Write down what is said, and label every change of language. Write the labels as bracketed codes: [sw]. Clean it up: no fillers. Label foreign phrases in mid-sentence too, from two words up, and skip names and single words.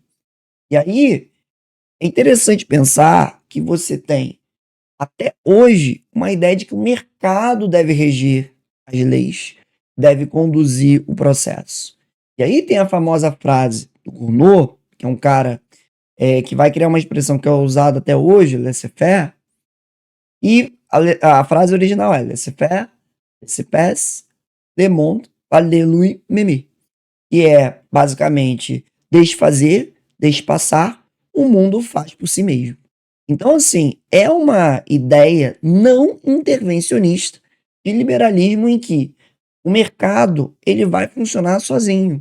[pt] E aí é interessante pensar que você tem, até hoje, uma ideia de que o mercado deve reger as leis, deve conduzir o processo. E aí tem a famosa frase do Gounod, que é um cara que vai criar uma expressão que é usada até hoje, [fr] laissez-faire, [pt] e a frase original é [fr] laissez-faire, laissez-passer, le monde par le lui même, [pt] que é basicamente deixe fazer, deixe passar, o mundo faz por si mesmo. Então, assim, é uma ideia não intervencionista de liberalismo em que o mercado ele vai funcionar sozinho.